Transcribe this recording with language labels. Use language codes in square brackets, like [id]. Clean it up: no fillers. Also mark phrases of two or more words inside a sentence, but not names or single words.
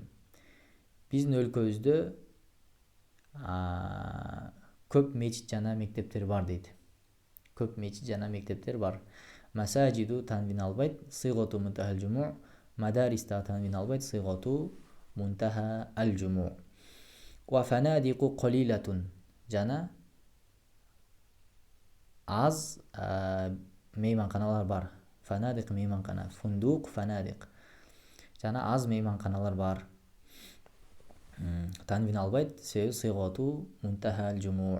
[ky] Биздин өлкөбүздө көп мечит жана мектептер бар дейт. Көп мечит жана мектептер бар. Масажиду танвин албайт, [ar] صيغة منتهى الجموع. [ky] Мадарис да танвин албайт, [ar] صيغة منتهى الجموع. وفنادق قليلة. [ky] Жана аз мейманканалар бар. Фанадик мейманкана, [ar] فندق فنادق. [ky] Жана аз мейманканалар бар. Танвин албайт, себеби [ar] صيغة منتهى الجموع.